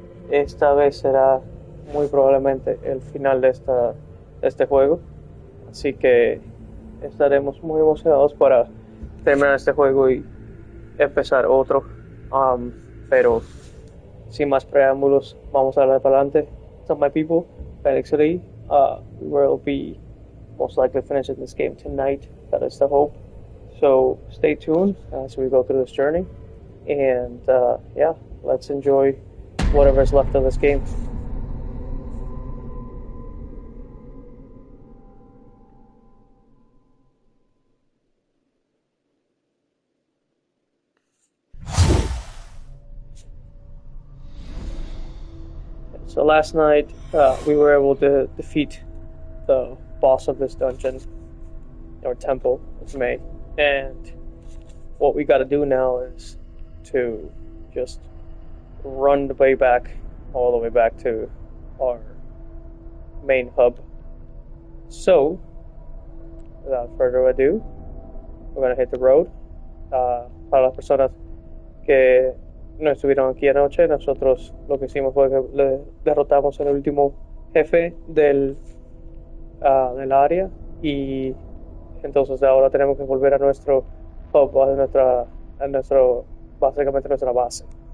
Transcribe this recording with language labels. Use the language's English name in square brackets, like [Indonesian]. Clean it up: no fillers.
[Spanish] Esta vez será muy probablemente el final de este juego, así que estaremos muy emocionados para terminar este juego y empezar otro. Um, pero sin más preámbulos, vamos a darle para adelante. [English] So my people, Phoenix ríe, we will be most likely finishing this game tonight. That is the hope. So stay tuned as we go through this journey. And yeah, let's enjoy whatever's left of this game. So last night we were able to defeat the boss of this dungeon, or temple, if you may. And what we got to do now is to just run the way back, all the way back to our main hub. So, without further ado, we're gonna hit the road. [Spanish] Para las personas que no estuvieron aquí anoche, nosotros lo que hicimos fue que le derrotamos al último jefe del área y entonces ahora tenemos que volver a nuestro hub, básicamente nuestra base.